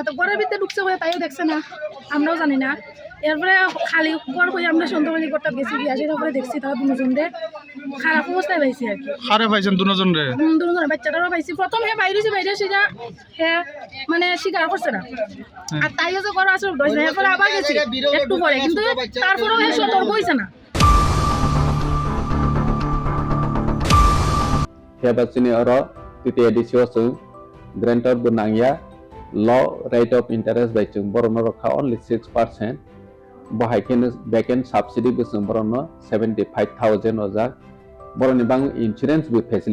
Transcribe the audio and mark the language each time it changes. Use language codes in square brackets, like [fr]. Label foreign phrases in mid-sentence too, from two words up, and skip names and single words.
[bn] তো ঘরের ভিতরে ঢুকছে বলে তাইও দেখছে না, আমরাও জানি না। এরপরে খালি ঘর করে আমরা সন্ধ্যাবাড়ি ঘরটা গেছি, গিয়ে আসে তারপরে দেখছি তারা দুজন খারাপ অবস্থায় পাইছি আর কি। হারে পাইছেন দুজন রে? দুজন বাচ্চাটারও পাইছি। প্রথম হে বাইরে সেটা হে মানে স্বীকার করছে না, আর তাইও যে করা আসলে ধরছে। এরপরে আবার গেছি একটু পরে, কিন্তু তারপরেও হে সতর্ক হয়েছে না। [trp] Hebasini oro titi edisio sung grantor bunangya [en] law rate of interest [trp] by chung borono rokha [en] only 6%. [trp] Bahaikin [en] backend subsidy [trp] bisung borono 75,000 ojak. Boroni bang [en] insurance with facility.